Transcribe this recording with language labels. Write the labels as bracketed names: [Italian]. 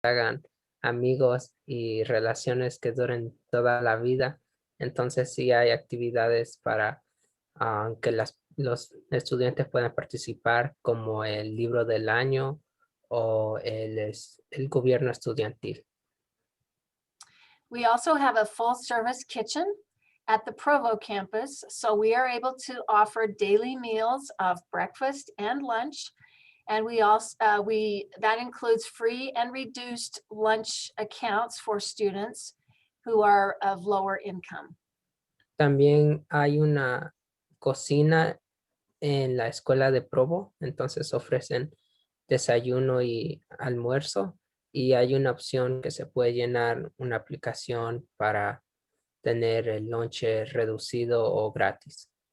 [Spanish] hagan amigos y relaciones que duren toda la vida. Entonces sí hay actividades para que los estudiantes puedan participar, como el libro del año o el gobierno estudiantil. [English] We also have a full service kitchen at the Provo campus, so we are able to offer daily meals of breakfast and lunch. And we also, that includes free and reduced lunch accounts for students who are of lower income. [Spanish] También hay una cocina en la escuela de Provo, entonces ofrecen desayuno y almuerzo, y hay una opción que se puede llenar una aplicación para tener el lonche reducido o gratis.